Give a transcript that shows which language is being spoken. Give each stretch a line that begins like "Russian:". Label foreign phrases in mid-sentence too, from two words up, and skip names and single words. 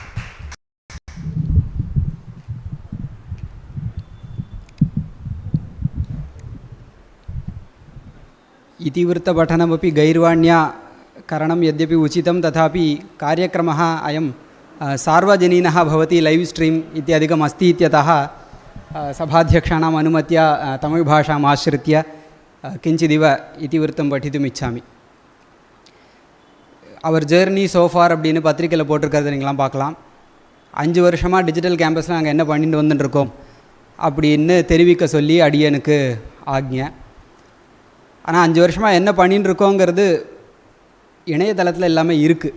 Sanskrit: इतिवृत्तपठनमपि गैर्वाण्या करणं यद्यपि उचितं तथापि कार्यक्रमः अयं सार्वजनीनः भवति,
English: live stream
Sanskrit: इत्यादिकम् अस्ति इत्यतः सभाध्यक्षाणाम् अनुमत्या तमिळ् भाषाम् आश्रित्य किञ्चिदिव इतिवृत्तं पठितुम् इच्छामि.
Tamil: அவர்
English: journey so far
Tamil: அப்படின்னு பத்திரிக்கையில் போட்டிருக்கிறத நீங்களாம் பார்க்கலாம். 5 வருஷமாக
English: digital campusil
Tamil: நாங்கள் என்ன பண்ணிட்டு வந்துட்டுருக்கோம் அப்படின்னு தெரிவிக்க சொல்லி அடியனுக்கு ஆக்ஞை. ஆனால் 5 வருஷமாக என்ன பண்ணிட்டு இருக்கோங்கிறது இணையதளத்தில் எல்லாமே இருக்குது.